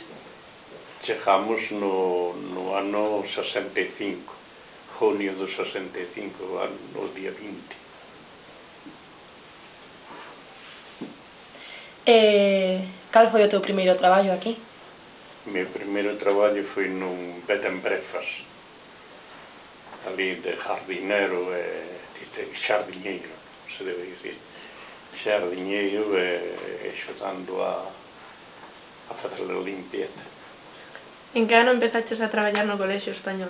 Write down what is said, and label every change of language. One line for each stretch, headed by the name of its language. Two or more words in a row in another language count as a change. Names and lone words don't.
Galician: Chegamos no ano 65, junio do 65, o día 20. Cal foi o teu primeiro traballo aquí? O meu primeiro traballo foi nun
English: bed and breakfast,
Galician: ali de jardinero xardiñeiro, se debe dicir, xardiñeiro axudando a facer a limpieza. En que ano empezaches a traballar no colexio español?